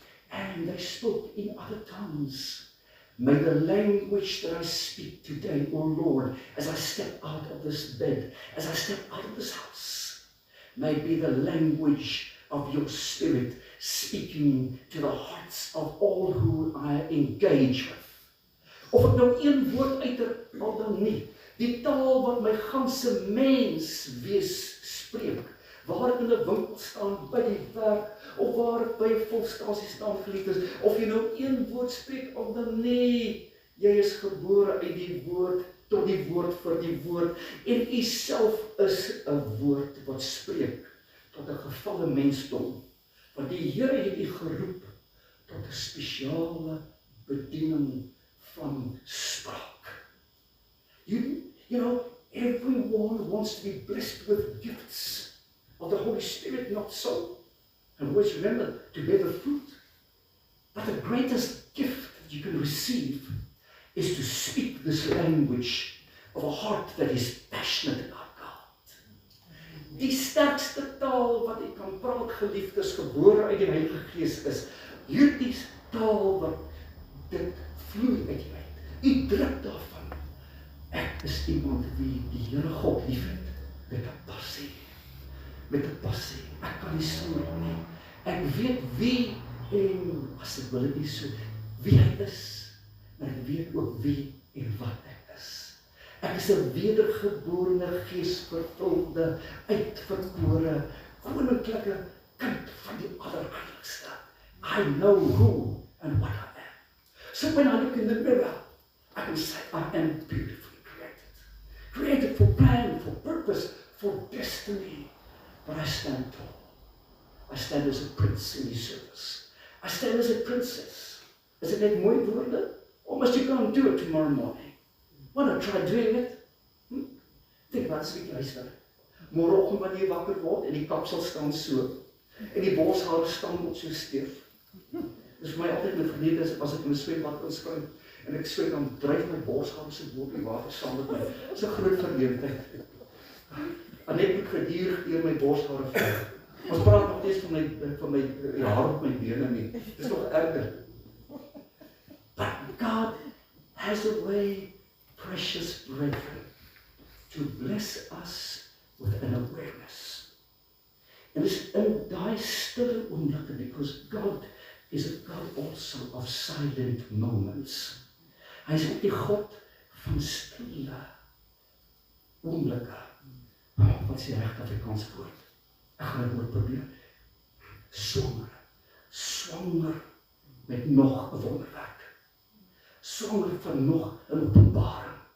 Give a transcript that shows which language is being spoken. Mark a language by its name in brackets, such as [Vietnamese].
[English] And they spoke in other tongues. May the language that I speak today, O Lord, as I step out of this bed, as I step out of this house, may be the language of your Spirit speaking to the hearts of all who I engage with. [Afrikaans] Of ek nou een woord al dan nie, die taal wat my ganse mens wees spreek, waar ek in 'n winkel staan, by die werk, of waar ek by 'n volstasie staan, geliefdes, of jy nou een woord spreek of dan nee, jy is gebore uit die woord tot die woord vir die woord, en u self is 'n woord wat spreek tot 'n gevalle mensdom, want die Here het u geroep tot 'n spesiale bediening van spraak. [English] You know, everyone wants to be blessed with gifts of the Holy Spirit, not so. And always remember to bear the fruit. But the greatest gift that you can receive is to speak this language of a heart that is passionate about God. [Afrikaans] Die sterkste taal wat ek kan praat, geliefdes, gebore uit die Heilige Gees, is hierdie taal wat dit vloei uit jou uit. U druk daarvan. Ek is iemand wie die Here God liefhet met 'n passie. Met 'n passie. Ek kan nie sonder nie. Ek weet wie en as ek wil dit nie so, wie hy is, maar ek weet ook wie en wat ek is. Ek is 'n wedergeborene, geesvervulde, uitverkore, koninklike kind van die Allerheiligste. [English] I know who and what I am. So when I look in the mirror, I can say I am beautifully created. Created for plan, for purpose, for destiny. But I stand tall. I stand as a prince in his service. I stand as a princess. Is it net mooi woorde? Or must you go and do it tomorrow morning? Wanna try doing it? Dink wat as ek luister. [Afrikaans] Môreoggend wanneer jy wakker word en die kapsel staan so en die borshare staan op so steef. Dis vir my altyd 'n verlede as ek in 'n swembad inspring en ek swem dan dryf my borshare se bo op die water saam met my. Dis 'n groot verleentheid. En ek moet gedurig deur my borshare val. Ons praat nog steeds van my haar op my bene nie. Dis nog erger. [English] But God has a way, precious brethren, to bless us with an awareness. And it's in daai stille oomblikke, because God is a God also of silent moments. [Afrikaans] Hy is ook die God van stille oomblikke. Wat is die regte Afrikaanse woord? Ek gaan dit moet probeer. Swanger met nog 'n wonderwerk. Swanger van nog 'n openbaring.